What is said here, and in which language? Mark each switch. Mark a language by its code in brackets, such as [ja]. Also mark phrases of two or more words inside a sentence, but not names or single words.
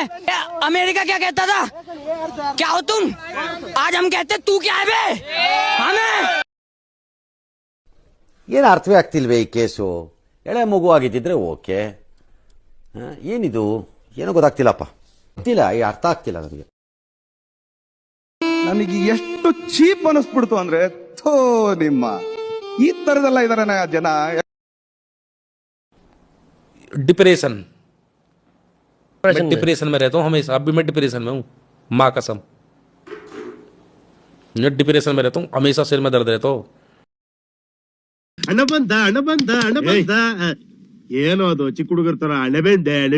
[hi] अमेरिका क्या कहता था? क्या हो तुम? आज हम कहते तू क्या है बे? हमें [kn] ಏನು ಅರ್ಥವೇ ಆಗ್ತಿಲ್ವೇ ಈ ಕೇಸು? ಎಳೆ ಮಗು ಆಗಿದ್ದಿದ್ರೆ ಓಕೆ, ಏನಿದು ಏನೋ ಗೊತ್ತಾಗ್ತಿಲ್ಲಪ್ಪ, ಗೊತ್ತಿಲ್ಲ, ಈ ಅರ್ಥ ಆಗ್ತಿಲ್ಲ ನನಗೆ. ನನಗೆ ಎಷ್ಟು ಚೀಪ್ ಅನಿಸ್ಬಿಡ್ತು ಅಂದ್ರೆ, ಥೋ ನಿಮ್ಮ ಈ ತರದೆಲ್ಲ ಇದಾರೆ ಜನ. [hi] डिप्रेशन मैं डिप्रेशन में रहता हूँ हमेशा, अभी मैं डिप्रेशन में हूँ, माँ कसम मैं डिप्रेशन में रहता हूँ, हमेशा सिर में दर्द रहता हूँ. [kn] ಅಣ್ಣ ಬಂದ ಏನೋ ಅದು ಚಿಕ್ಕ ಹುಡುಗರ ತರ ಅಣೆಬೆಂದೆ